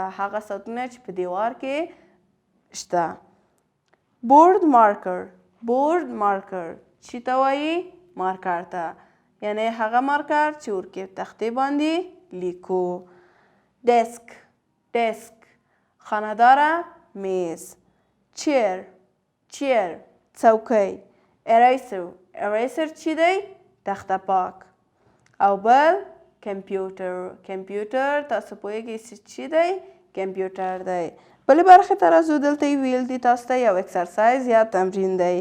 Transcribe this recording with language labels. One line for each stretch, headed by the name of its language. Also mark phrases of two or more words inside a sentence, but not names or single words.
Pashto: هغه ساعتونه چې په دیوار کې شته.
English: board marker
Pashto: چې ته وایي؟ مارکر ته. یعنې هغه مارکر چې ورکې تختې باندې لیکو. ډیسک خانه‌داره میز. چیر څوکۍ. اریسر چې دی؟ تخته پاک. او بل کمپیوټر تاسو پوهیږئ چې دی؟ کمپیوټر دی. بلې برخې ته راځو. دلته یې ویل دي تاسو ته یو اکسرسایز یا تمرین دی.